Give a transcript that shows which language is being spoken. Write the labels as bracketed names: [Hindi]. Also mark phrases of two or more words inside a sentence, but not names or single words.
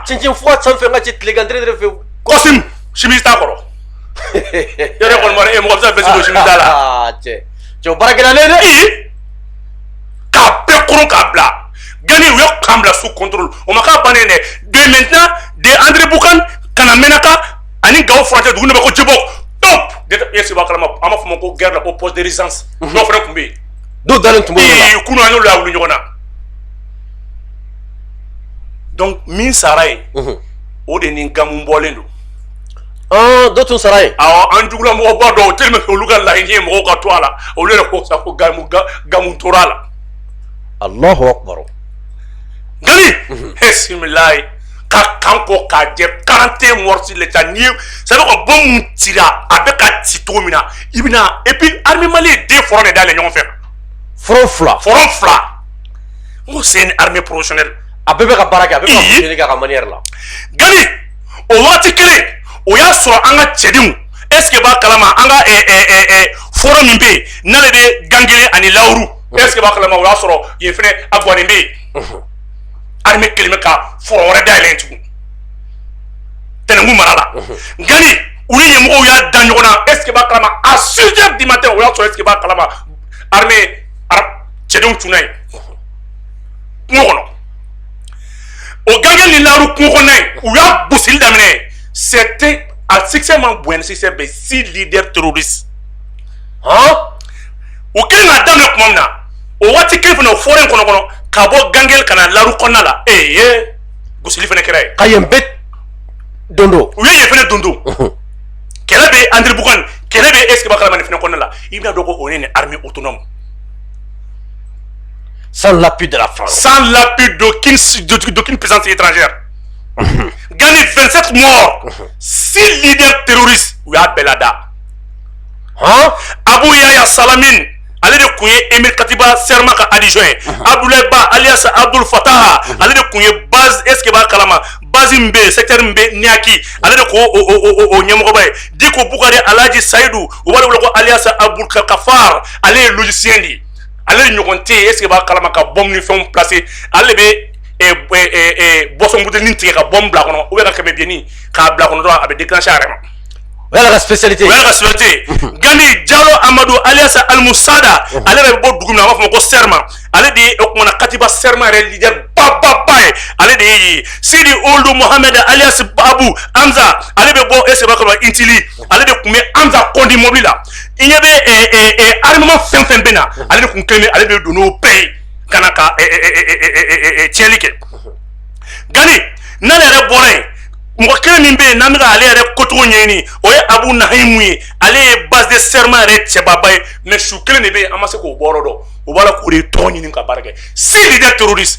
[Bambara] cɛncɛn fura sanfɛ n ka cɛ tilegan dere fɛ [French] costume chemise [Bambara] t'a kɔrɔ yɛrɛ kɔni ma mɔgɔ bɛ se ka veste don chemise t'a la cɛ o baara gɛlɛyalen dɛ k'a bɛɛ koron k'a bila Gani u ye kan bila [French] sous contrôle [Bambara] o ma k'a bannen dɛ [French] de maintenant [Bambara] de André Boucan kana Menaka ani Gawo frontière dugu ne bɛ ko Djibok top [French] est-ce que [Bambara] b'a kalama an b'a fɔ ma ko guerre la ko [French] poste de résistance [Bambara] dɔw fana tun bɛ yen dɔw dalen tun b'o la kunu an y'olu la wuli ɲɔgɔn na donc min sara yen o de ni Gamu bɔlen don dɔ tun sara yen awɔ an jugula mɔgɔba dɔw [French] tellement que [Bambara] olu ka laɲini ye mɔgɔw ka to a la olu yɛrɛ ko sa ko Gamu tora a la Allahu akbar Gani bisimilayi ka kan kɔ k'a jɛ 41 [French] morts sur l'état [Bambara] ni [French] c'est à dire que [Bambara] bombe mun cira a bɛ ka ci cogo min na i bɛna [French] et puis armée [Bambara] Mali ye den front de dayɛlɛ ɲɔgɔn fɛ front fila n ko [French] c'est une armée professionnelle [Bambara] a bɛɛ bɛ ka baara kɛ a bɛ ka fonctionner kɛ a ka manière la Gani o waati kelen o y'a sɔrɔ an ka cɛdenw [French] est-ce que [Bambara] b'a kalama an ka forum min bɛ yen n'ale bɛ Gangele ani Lawuru [French] est-ce que [Bambara] b'a kalama o y'a sɔrɔ yen fɛnɛ a Gwanin bɛ yen armée kelen bɛ ka foro wɛrɛ dayɛlɛ tugun Tɛnɛngu mara la Gani u ni ɲɛmɔgɔw y'a da ɲɔgɔn na [French] est-ce que [Bambara] b'a kalama [French] à 6h du matin [Bambara] o y'a sɔrɔ [French] est-ce que [Bambara] b'a kalama armée cɛdenw tunna yen kungo kɔnɔ o Gangele ni Lawuru kungo kɔnɔna yen u y'a gosili daminɛ [French] c'était à succès [Bambara] man bonya succès bɛ 6 [French] leaders terroristes [Bambara] o kelen k'a daminɛ tuma min na o waati kelen fana o fɔra in kɔnɔ ka bɔ Gangele ka na Lawuru kɔnɔna la gosili fana kɛra yen ka yen bɛɛ dondo u ye yen fana dondo kɛlɛ bɛ André Boucan kɛlɛ bɛ [French] est-ce que [Bambara] b'a kalama nin fana kɔnɔna la i bɛna dɔn ko o ye nin [French] armée autonome sans l'appui de la France sans l'appui d'aucune puissance étrangère [Bambara] Gani 27 morts 6 [French] leaders terroristes [Bambara] u y'a bɛɛ lada Abu Yaya Salamine ale de kun ye Emir Katiba Serma ka adjoint ye Abdoulaye Ba alias Abdul Fattah ale de kun ye base [French] est-ce que [Bambara] b'a kalama base min bɛ yen secteur min bɛ Niaki ale de ko o ɲɛmɔgɔba ye Diko Bukari Alhaji Sayidu u b'a wele ko alias Abdul Kafar ale ye logicien de ye ale de ɲɔgɔn tɛ yen [French] est-ce que [Bambara] b'a kalama ka bombe ni fɛnw placer ale de bɛ boisson bouteille tigɛ ka bombe bila kɔnɔ [French] ou bien [Bambara] ka kɛmɛ bienni k'a bila kɔnɔ dɔrɔn a bɛ déclencher a yɛrɛ ma. o y'a [French] la spécialité [Bambara] Gani Diallo Amadou alias Almusada ale yɛrɛ bɛ bɔ dugu min na an b'a fɔ ma ko Serma ale de ye o kumana Katiba Serma yɛrɛ leader ba ye ale de ye Sidi Ould Mohamed alias Babu Hamza ale bɛ bɔ [French] est-ce que [Bambara] b'a kalama Intili ale de kun bɛ Hamza Kondi mobili la i ɲɛ bɛ armement fɛn fɛn bɛ na ale de kun kelen ale de don n'o bɛɛ ye ka na ka tiɲɛli kɛ Gani n'ale yɛrɛ bɔra yen mɔgɔ kelen min bɛ yen n'an bɛ ka ale yɛrɛ kocogo ɲɛɲini o ye Abu Nahimu ye ale ye base de serment yɛrɛ cɛbaba ye mais su kelen de bɛ yen an ma se k'o bɔrɔ dɔn o b'a la k'o de tɔgɔ ɲini ka baara kɛ 6 [French] leaders terroristes